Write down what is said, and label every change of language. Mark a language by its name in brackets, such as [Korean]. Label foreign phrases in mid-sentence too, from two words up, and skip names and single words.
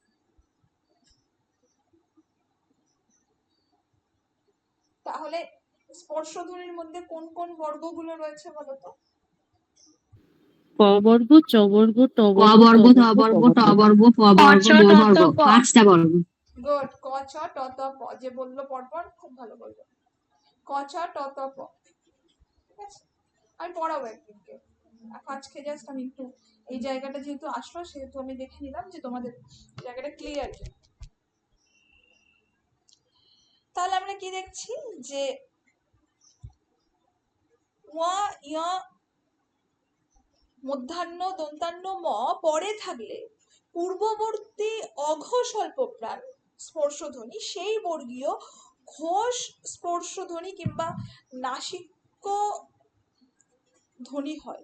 [Bangla] তাহলে স্পর্শধ্বনির মধ্যে কোন কোন বর্গগুলো রয়েছে বলো তো? ক বর্গ, চ বর্গ, ট ক বর্গ, ছ বর্গ, ট বর্গ, প বর্গ, ড বর্গ, 5টা বর্গ। গুড। ক, ছ, ট, ত, প। যে বললো পরপর, খুব ভালো বললো। ক, ছ, ট, ত, প। ঠিক আছে, আমি পড়াবো একদিনকে। আজকে জাস্ট আমি একটু এই জায়গাটা যেহেতু আসলো, সেহেতু আমি দেখে নিলাম যে তোমাদের জায়গাটা ক্লিয়ার কি। তাহলে আমরা কি দেখছি, যে ওয়া, ইয়া, মধ্যাহ্ন, দন্তান্ন, ম পরে থাকলে পূর্ববর্তী অঘোষ অল্পপ্রাণ স্পর্শধ্বনি সেই বর্গীয় ঘোষ স্পর্শধ্বনি কিংবা নাসিক্য ধ্বনি হয়।